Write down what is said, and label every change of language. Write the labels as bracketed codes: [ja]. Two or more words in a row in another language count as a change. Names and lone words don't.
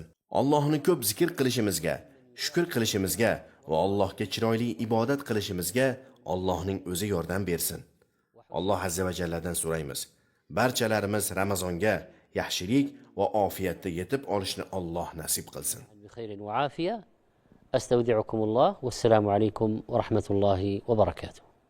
[uz] Allohni ko'p zikr qilishimizga, shukr qilishimizga va Allohga chiroyli ibodat qilishimizga Allohning o'zi yordam bersin. Alloh [ar] عز وجل من [uz] so'raymiz. Barchalarimiz Ramazonga yaxshilik va ofiyatda yetib olishni Alloh nasib qilsin. [ar] بخير وعافية. أستودعكم الله والسلام عليكم ورحمة الله وبركاته.